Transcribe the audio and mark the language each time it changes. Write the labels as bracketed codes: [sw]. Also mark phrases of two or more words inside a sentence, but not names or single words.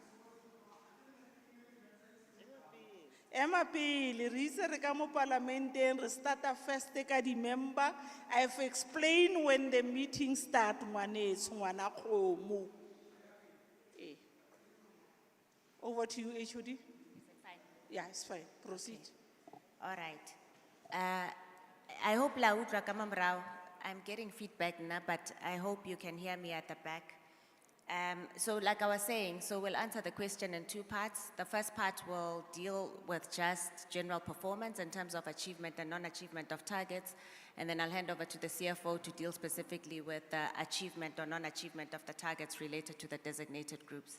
[st] Ema pele re itse re ka mo parlamenteng re starta first ka di member. [en] I've explained when the meeting start [st] ngwanetso ngwana kgomo. [en] Over to you, HOD. Is it fine? Yeah, it's fine. Proceed. All right. I hope [st] la utlwa ka mamorao. [en] I'm getting feedback now, but I hope you can hear me at the back. So like I was saying, so we'll answer the question in two parts. The first part will deal with just general performance in terms of achievement and non-achievement of targets. And then I'll hand over to the CFO to deal specifically with the achievement or non-achievement of the targets related to the designated groups.